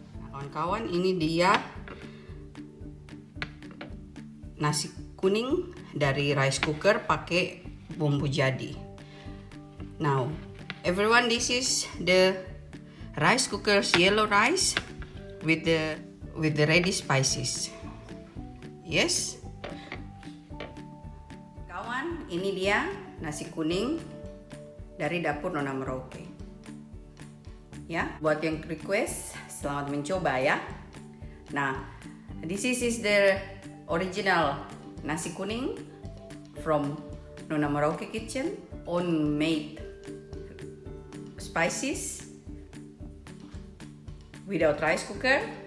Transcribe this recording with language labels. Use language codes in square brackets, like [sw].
[id] kawan-kawan, ini dia nasi kuning dari rice cooker pakai bumbu jadi. [en] Now, everyone, this is the rice cooker's yellow rice with the ready spices. Yes. [id] Kawan, ini dia nasi kuning dari dapur Nona Merauke. Ya, buat yang request, selamat mencoba ya. [en] Nah, this is the original nasi kuning from Nona Merauke kitchen, own made spices without rice cooker.